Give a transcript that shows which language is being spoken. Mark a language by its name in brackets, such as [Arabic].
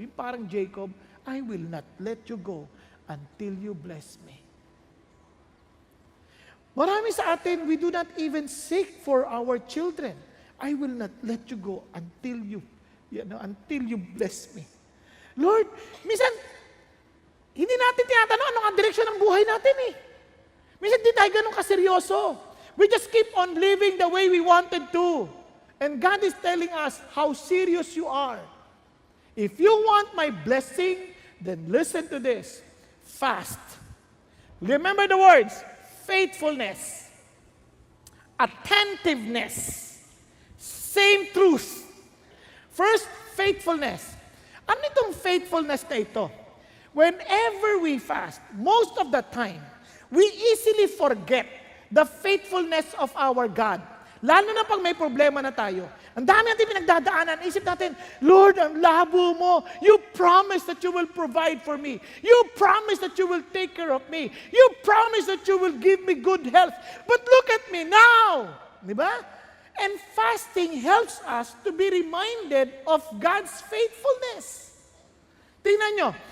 [English] Yung parang Jacob, I will not let you go until you bless me. Marami sa atin, we do not even seek for our children. I will not let you go until you bless me. [Filipino] Lord, minsan, hindi natin tinatanong anong ang direksyon ng buhay natin eh. Minsan di tayo ganun kaseryoso. [English] We just keep on living the way we wanted to. And God is telling us how serious you are. If you want my blessing, then listen to this. Fast. Remember the words, faithfulness, attentiveness, same truth. [Filipino] First, faithfulness. Ano itong faithfulness na ito? [English] Whenever we fast, most of the time, we easily forget the faithfulness of our God. [Filipino] Lalo na pag may problema na tayo. Ang dami natin pinagdadaanan. Isip natin, Lord, ang labo mo. [English] You promise that you will provide for me. You promise that you will take care of me. You promise that you will give me good health. But look at me now. Di ba? And fasting helps us to be reminded of God's faithfulness. Tingnan nyo.